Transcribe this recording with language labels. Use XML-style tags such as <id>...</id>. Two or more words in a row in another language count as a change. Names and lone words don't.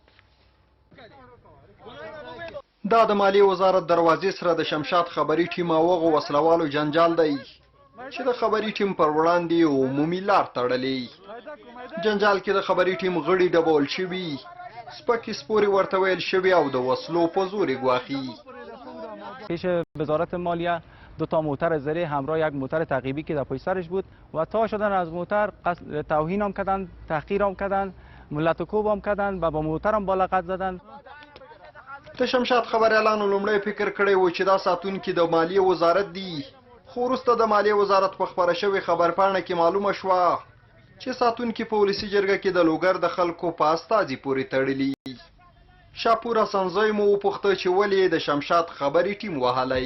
<ps>دا د مالیې وزارت دروازې سره د شمشاد خبري ټیم او هغو وسلوالو جنجال دی چې د خبري ټیم پر وړاندې عمومي لار تړلې. جنجال کې د خبري ټیم غړي ډبول شوي، سپکې سپورې ورته ویل شوي او د وسلو په زور یې ګواښي.</ps> <fa>پیش وزارت مالیه 2 موتر زره همراه یک موتر تعقیبی که در پشت سرش بود و تا شدن از موتر توهین هم کردن، تحقیر هم کردن، ملت و کوب هم کردن و با موتر هم بالغت زدن.</fa> <ps>د شمشاد خبریالانو لومړی فکر کړی و چې دا ساتونکي د مالیې وزارت دي، خو وروسته د مالیې وزارت په خپره شوې خبرپاڼه کې معلومه شوه چې ساتونکي په ولسي جرګه کې د لوګر د خلکو په استازي پورې تړلي. شاپور حسنزی مو وپوښته چې ولې د شمشاد خبري ټیم وهلی.</ps>